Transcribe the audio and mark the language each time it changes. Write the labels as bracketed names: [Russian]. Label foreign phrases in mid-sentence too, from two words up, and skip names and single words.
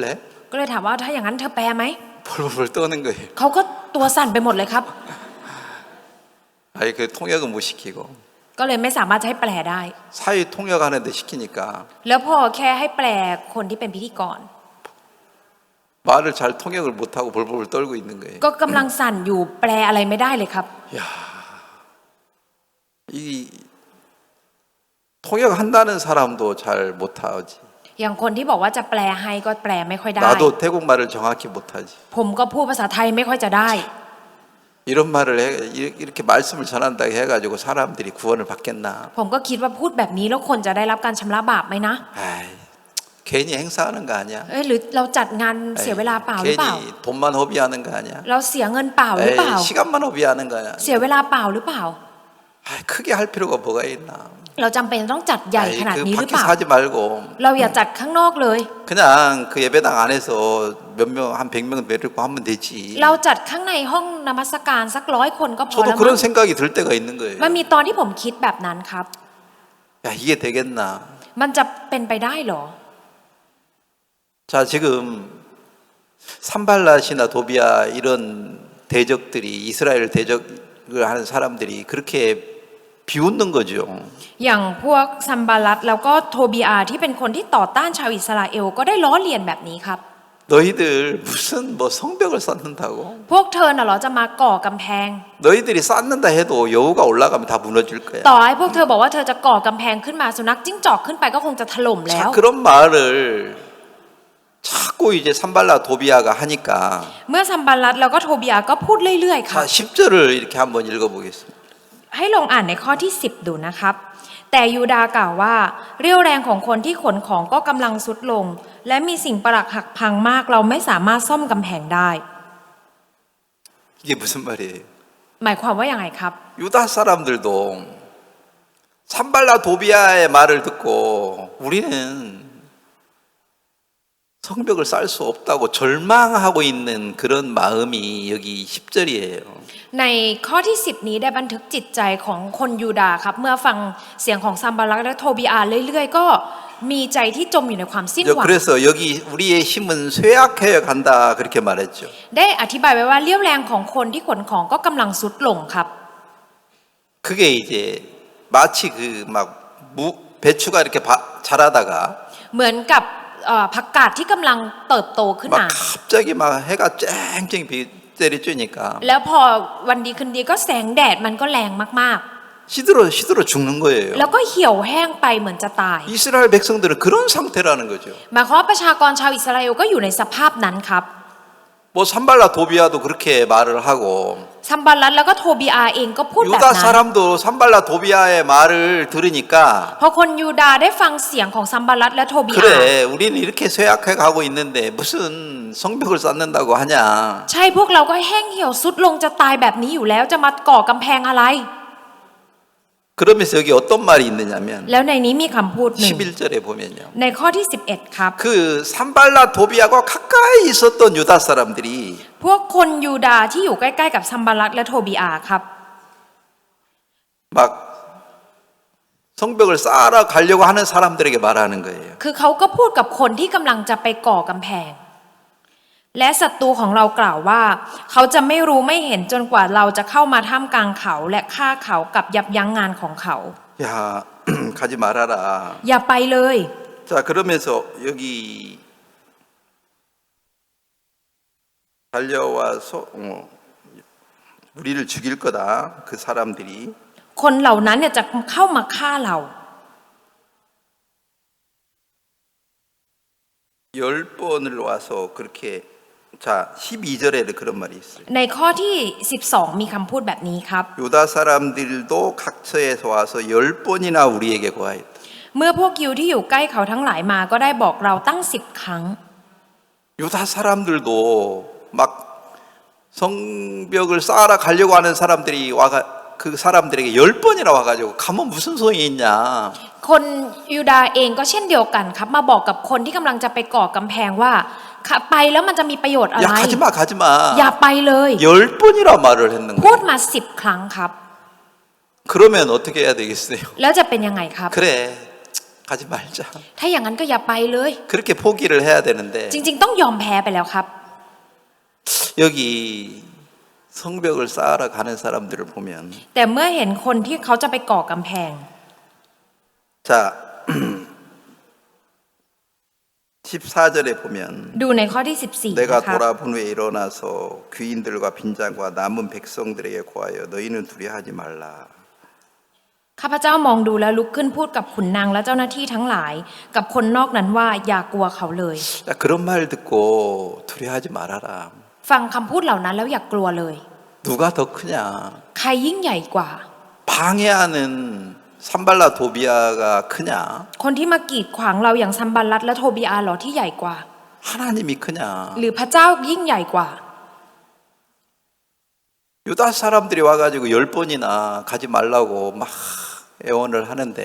[Thai] ก็เลยถามว่าถ้าอย่างนั้นเธอแปลไหม [Korean] 벌벌 떠는 거예요. [Thai] เขาก็ตัวสั่นไปหมดเลยครับ [Korean] 아니 그 통역은 못 시키고 [Thai] ก็เลยไม่สามารถจะให้แปลได้ [Korean] 사회 통역하는데 시키니까 [Thai] แล้วพอแค่ให้แปลคนที่เป็นพิธีกร [Korean] 말을 잘 통역을 못하고 벌벌 떨고 있는 거예요. [Thai] ก็กำลังสั่นอยู่แปลอะไรไม่ได้เลยครับ [Korean] 야, 이 통역한다는 사람도 잘 못하지. [Thai] อย่างคนที่บอกว่าจะแปลให้ก็แปลไม่ค่อยได้ [Korean] 나도 태국말을 정확히 못하지. [Thai] ผมก็พูดภาษาไทยไม่ค่อยจะได้ [Korean] 이런 말을 이렇게 말씀을 전한다고 해가지고 사람들이 구원을 받겠나? [Thai] ผมก็คิดว่าพูดแบบนี้แล้วคนจะได้รับการชำระบาปไหมนะ [Korean] 아이, 괜히 행사하는 거 아니야? [Thai] เอ้ยหรือเราจัดงานเสียเวลาเปล่าหรือเปล่า [Korean] 괜히 돈만 허비하는 거 아니야? [Thai] เราสียเงินเปล่าหรือเปล่า [Korean] 에이, 시간만 허비하는 거야. [Thai] เสียเวลาเปล่าหรือเปล่า [Korean] 아이, 크게 할 필요가 뭐가 있나? [Thai] เราจำเป็นต้องจัดใหญ่ [Korean] 아이, [Thai] ขนาด [Korean] 그 [Thai] นี้หรือเป [Korean] 밖에서 [Thai] ล่า [Korean] 하지 말고 [Thai] เราอย่าจัดข้างนอกเลย [Korean] 그냥 그 예배당 안에서 몇 명, 한 100명 데리고 하면 되지. [Thai] เราจัดข้างในห้องนมัสการสัก100 คนก็พอ [Korean] 저도 [Thai] แล้ว [Korean] 그런 [Thai] มั้ง [Korean] 생각이 들 때가 있는 거예요. [Thai] มันมีตอนที่ผมคิดแบบนั้นครับ [Korean] 야, 이게 되겠나? [Thai] มันจะเป็นไปได้เหรอ [Korean] 자, 지금 산발랏이나 도비아 이런 대적들이 이스라엘 대적을 하는 사람들이 그렇게 비웃는 거죠. [Thai] อย่างพวกซัมบาลัตแล้วก็โทบีอาที่เป็นคนที่ต่อต้านชาวอิสราเอลก็ได้ล้อเลียนแบบนี้ครับ [Korean] 너희들 무슨 뭐 성벽을 쌓는다고? [Thai] พวกเธอน่ะเหรอจะมาก่อกำแพง [Korean] 너희들이 쌓는다 해도 여우가 올라가면 다 무너질 거야. [Thai] ต่อให้พวกเธอบอกว่าเธอจะก่อกำแพงขึ้นมาสุนัขจิ้งจอกขึ้นไปก็คงจะถล่มแล้ว [Korean] 자, 그런 말을 자꾸 이제 산발라 도비아가 하니까 [Thai] เมื่อซัมบาลัตแล้วก็โทบีอาก็พูดเรื่อยๆครับ [Korean] 자, 10절을 이렇게 한번 읽어보겠습니다. [Thai] ให้ลองอ่านในข้อที่ 10 ดูนะครับ แต่ยูดาห์กล่าวว่าเรี่ยวแรงของคนที่ขนของก็กำลังสุดลง และมีสิ่งปรักหักพังมากเราไม่สามารถซ่อมกำแพงได้ [Korean] 이게 무슨 말이에요? [Thai] หมายความว่าอย่างไรครับ [Korean] 유다 사람들도 산발라 도비아의 말을 듣고 우리는 성벽을 쌓을 수 없다고 절망하고 있는 그런 마음이 여기 10절이에요. [Thai] ในข้อที่ 10 นี้ได้บันทึกจิตใจของคนยูดาห์ครับเมื่อฟังเสียงของซัมบาลัตและโทบีอาเรื่อยๆก็มีใจที่จมอยู่ในความสิ้นหวัง [Korean] 그래서 여기 우리의 힘은 쇠약해져 간다 그렇게 말했죠. [Thai] ได้อธิบายไว้ว่าเรี่ยวแรงของคนที่ขนของก็กำลังสุดลงครับ [Korean] 그게 이제 마치 그 막 배추가 이렇게 자라다가 [Thai] เหมือนกับผักกาดที่กำลังเติบโตขึ้น [Korean] 막 [Thai] มา [Korean] 갑자기 막 해가 쨍쨍 때려쬐니까 [Thai] แล้วพอวันดีคืนดีก็แสงแดดมันก็แรงมาก [Korean] 시들어 죽는 [Thai] ๆ [Korean] 거예요. [Thai] แล้วก็เหี่ยวแห้งไปเหมือนจะตาย [Korean] 이스라엘 백성들은 그런 상태라는 거죠. [Thai] หมายความว่าประชากรชาวอิสราเอลก็อยู่ในสภาพนั้นครับ [Korean] 뭐 산발라 도비아도 그렇게 말을 하고 [Thai] ซัมบาลัตแล้วก็โทบีอาเองก็พูดแบบ [Korean] 유다 [Thai] นั้น [Korean] 사람도 산발라 도비아의 말을 들으니까 [Thai] พอคนยูดาห์ได้ฟังเสียงของซัมบาลัตและโทบีอา [Korean] 그래 우리는 이렇게 쇠약해 가고 있는데 무슨 성벽을 쌓는다고 하냐 [Thai] ใช่พวกเราก็แห้งเหี่ยวสุดลงจะตายแบบนี้อยู่แล้วจะมาก่อกำแพงอะไร [Korean] 그러면서 여기 어떤 말이 있느냐면 [Thai] แล้วในนี้มีคำพูดหนึ่ง [Korean] 11절에 보면요 [Thai] ในข้อที่ 11 ครับ [Korean] 그 산발라 도비아가 가까이 있었던 유다 사람들이 [Thai] พวกคนยูดาห์ที่อยู่ใกล้ๆกับซัมบาลัตและโทบีอาครับ [Korean] 막 성벽을 쌓아라 가려고 하는 사람들에게 말하는 거예요 [Thai] คือเขาก็พูดกับคนที่กำลังจะไปก่อกำแพง และศัตรูของเรากล่าวว่าเขาจะไม่รู้ไม่เห็นจนกว่าเราจะเข้ามาท่ามกลางเขาและฆ่าเขากับยับยั้งงานของเขา [Korean] 야 가지 말아라 [Thai] อย่าไปเลย [Korean] 자 그러면서 여기 달려와서 우리를 죽일 거다 그 사람들이 [Thai] คนเหล่านั้นเนี่ยจะเข้ามาฆ่าเรา [Korean] 10번을 와서 그렇게 자 12절에 그런 말이 있어요. [Thai] ในข้อที่ 12 มีคำพูดแบบนี้ครับ [Korean] 유다 사람들도 각처에서 와서 10번이나 우리에게 고하였다. [Thai] เมื่อพวกยิวที่อยู่ใกล้เขาทั้งหลายมาก็ได้บอกเราตั้ง10 ครั้ง [Korean] 유다 사람들도 막 성벽을 쌓아라 가려고 하는 사람들이 그 사람들에게 10번이나 와가지고 가면 무슨 소용이 있냐. [Thai] คนยูดาห์เองก็เช่นเดียวกันครับมาบอกกับคนที่กำลังจะไปก่อกำแพงว่าไปแล้วมันจะมีประโยชน์อะไร [Korean] 야 가지마 [Thai] อย่าไปเลย [Korean] 10번이나 말을 했는 [Thai] พูด [Korean] 거예요. [Thai] มา10 ครั้งครับ [Korean] 그러면 어떻게 해야 되겠어요? [Thai] แล้วจะเป็นยังไงครับ [Korean] 그래 가지 말자. [Thai] ถ้าอย่างนั้นก็อย่าไปเลย [Korean] 그렇게 포기를 해야 되는데 [Thai] จริงๆต้องยอมแพ้ไปแล้วครับ [Korean] 여기 성벽을 쌓아러 가는 사람들을 보면 [Thai] แต่เมื่อเห็นคนที่เขาจะไปก่อกำแพง [Korean] 자 14절에 보면 [Thai] ดูในข้อที่ 14 [Korean] 내가 [Thai] นะครับ [Korean] 돌아본 후에 일어나서 귀인들과 빈장과 남은 백성들에게 고하여 너희는 두려워하지 말라. [Thai] ข้าพเจ้ามองดูแล้วลุกขึ้นพูดกับขุนนางและเจ้าหน้าที่ทั้งหลาย กับคนนอกนั้นว่าอย่ากลัวเขาเลย [Korean] 자, 그런 말 듣고 두려워하지 말아라. [Thai] ฟังคำพูดเหล่านั้นแล้วอย่ากลัวเลย [Korean] 누가 더 크냐? [Thai] ใครยิ่งใหญ่กว่า [Korean] 방해하는 산발라 도비아가 크냐? [Thai] คนที่มากีดขวางเราอย่างซัมบัลลัตและโทบิอาหรอที่ใหญ่กว่า [Korean] 하나님이 크냐? [Thai] หรือพระเจ้ายิ่งใหญ่กว่า [Korean] 유다 사람들이 와가지고 10번이나 가지 말라고 막 애원을 하는데